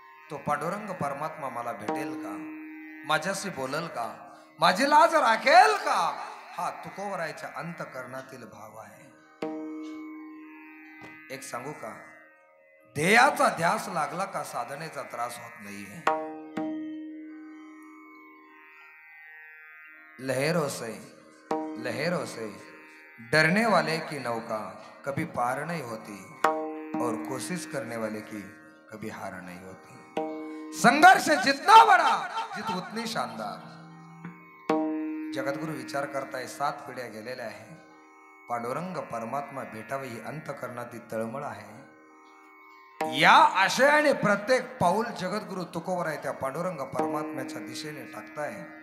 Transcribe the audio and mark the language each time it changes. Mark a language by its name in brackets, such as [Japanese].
[Marathi] तो पांडुरंग परमात्मा मला भेटेल का, माझ्याशी बोलल का, माझी लाज राखेल का, हा तुकोबरायच्या अंतःकरणातील भाव आहे. एक सांगू का, ध्येयाचा ध्यास लागला का साधनेचा त्रास होत नाहीये. [Hindi] लहरों से डरने वाले की नौका कभी पार नहीं होती और कोशिश करने वाले की कभी हार नहीं होती. संघर्ष जितना बड़ा जित उतनी शानदार. [Marathi] जगद्गुरु विचार करताय 7 पिढ्या गेलेल्या आहे. पांडुरंग परमात्मा भेटावे ही अंतःकरणातील तळमळ आहे. या आशयाने प्रत्येक पाऊल जगद्गुरु तुकोबराय त्या पांडुरंग परमात्म्याच्या दिशेने टाकताय.